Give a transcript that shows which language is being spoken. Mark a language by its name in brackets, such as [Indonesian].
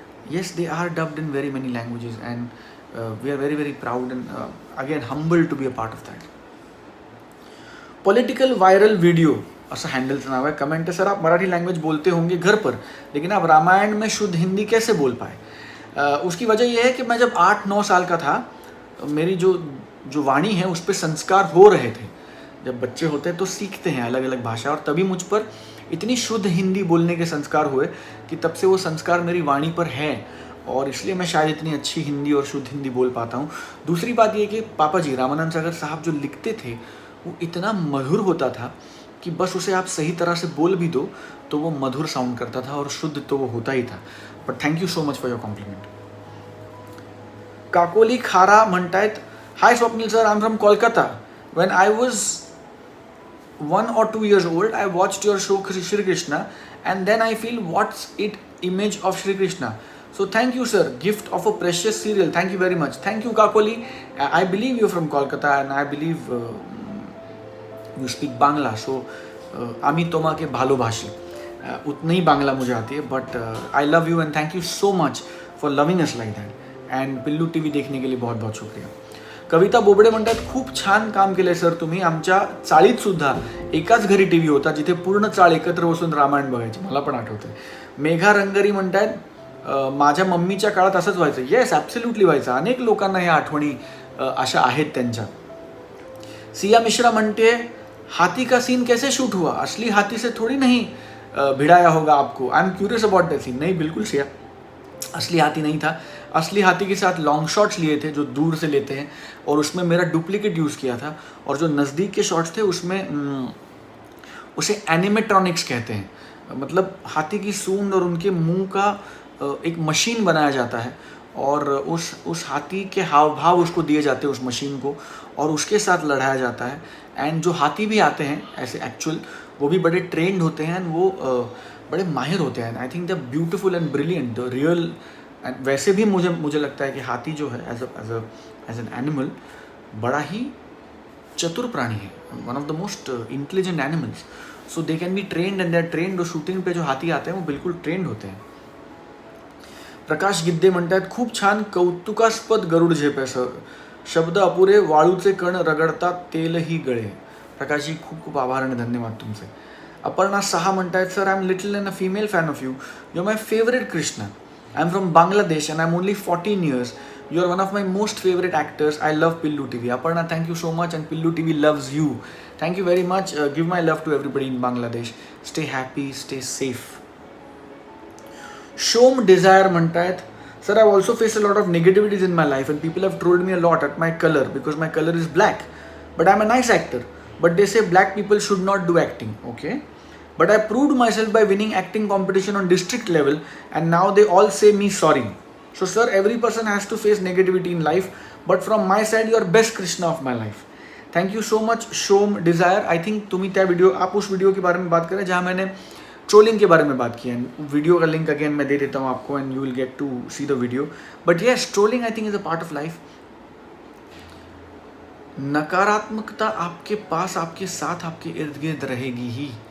[English] Yes, they are dubbed in very many languages and we are very very proud and again humbled to be a part of that. [Marathi] Political viral video असं हँडलचं नाव आहे. Comment आहे, [Hindi] sir आप Marathi language बोलते होंगे घर पर, लेकिन आप रामायण में शुद्ध हिंदी कैसे बोल पाए? उसकी वजह यह है कि मैं जब 8-9 साल का था, मेरी जो वाणी है उस पर संस्कार हो रहे थे. जब बच्चे होते हैं तो सीखते हैं अलग अलग भाषा, और तभी मुझ पर इतनी शुद्ध हिंदी बोलने के संस्कार हुए कि तब से वो संस्कार मेरी वाणी पर है, और इसलिए मैं शायद इतनी अच्छी हिंदी और शुद्ध हिंदी बोल पाता हूँ. दूसरी बात ये कि पापा जी रामानंद सागर साहब जो लिखते थे वो इतना मधुर होता था कि बस उसे आप सही तरह से बोल भी दो तो वो मधुर साउंड करता था, और शुद्ध तो वो होता ही था. [English] But thank you so much for your compliment. Kakoli खारा [Marathi] म्हणतायत, [English] Hi Swapnil sir, I am from Kolkata. When I was 1 or 2 years old, I watched your show Shri Krishna, and then I feel what's it image of Shri Krishna. So thank you sir, gift of a precious serial. Thank you very much. Thank you Kakoli. I believe you're from Kolkata and I believe you speak Bangla. [Bangla] So ami tomake bhalobhashi. [Hindi] उतनी ही बांग्ला मुझे आती है, [English] But I love you and thank you so much for loving us like that. [Hindi] And पिल्लू TV देखने के लिए बहुत बहुत शुक्रिया. [Marathi] कविता बोबडे म्हणतात, खूप छान काम केलंय सर तुम्ही. आमच्या चाळीत सुद्धा एकाच घरी TV होता जिथे पूर्ण चाळ एकत्र बसून रामायण बघायची, मला पण आठवतंय. मेघा रंगरी म्हणतात, माझ्या मम्मीच्या काळात असंच व्हायचं. येस, ॲब्सोल्युटली व्हायचं. अनेक लोकांना ह्या आठवणी अशा आहेत त्यांच्या. [Hindi] सिया मिश्रा [Marathi] म्हणते, [Hindi] हाथी का सीन कैसे शूट हुआ? असली हाथी से थोड़ी नहीं भिड़ाया होगा आपको. [English] I am curious about that scene. [Hindi] नहीं, बिल्कुल सिया, असली हाथी नहीं था. असली हाथी के साथ लॉन्ग शॉट्स लिए थे जो दूर से लेते हैं, और उसमें मेरा डुप्लीकेट यूज़ किया था. और जो नज़दीक के शॉट्स थे उसमें उसे एनिमेट्रॉनिक्स कहते हैं. मतलब हाथी की सूंड और उनके मुंह का एक मशीन बनाया जाता है, और उस हाथी के हाव भाव उसको दिए जाते हैं उस मशीन को, और उसके साथ लड़ाया जाता है. एंड जो हाथी भी आते हैं ऐसे एक्चुअल, वो भी बड़े ट्रेंड होते हैं, एंड वो बड़े माहिर होते हैं. [English] I think the beautiful and brilliant, the real. And [Hindi] वैसे भी मुझे लगता है कि हाथी जो है एज एन एनिमल बड़ा ही चतुर प्राणी है, [English] One of the most intelligent animals. So they can be trained and they are trained. [Hindi] और शूटिंग पे जो हाथी आते हैं वो बिल्कुल ट्रेंड होते हैं. [Marathi] प्रकाश गिद्दे म्हणतात, खूप छान कौतुकास्पद गरुड झेप आहे सर. शब्द अपुरे, वाळूचे कण रगडतात, तेलही गळे. प्रकाशजी खूप खूप आभार आणि धन्यवाद तुमचे. [English] Aparna Saha [Marathi] म्हणतायत, [English] Sir I am little and a female fan of you. You are my favourite Krishna. I am from Bangladesh and I am only 14 years. You are one of my most favorite actors. I love Pillu TV. Aparna, thank you so much, and Pillu TV loves you. Thank you very much. Give my love to everybody in Bangladesh. Stay happy, stay safe. Shom Desire [Marathi] म्हणतायत, [English] sir, I've also faced a lot of negativities in my life and people have trolled me a lot at my color because my color is black. But I'm a nice actor. But they say black people should not do acting. Okay. But I proved myself by winning acting competition on district level, and now they all say me sorry. So sir, every person has to face negativity in life, but from my side, you are best Krishna of my life. Thank you so much, Shom Desire. [Hindi] I think [Marathi] तुम्ही त्या video, [Hindi] आप उस video के बारे में बात करें जहाँ मैंने ट्रोलिंग के बारे में बात की है. वीडियो का लिंक अगेन मैं दे देता हूँ आपको, [English] And you will get to see the video. But yes, trolling I think is a part of life. [Hindi] नकारात्मकता आपके पास, आपके साथ, आपके इर्द गिर्द रहेगी ही.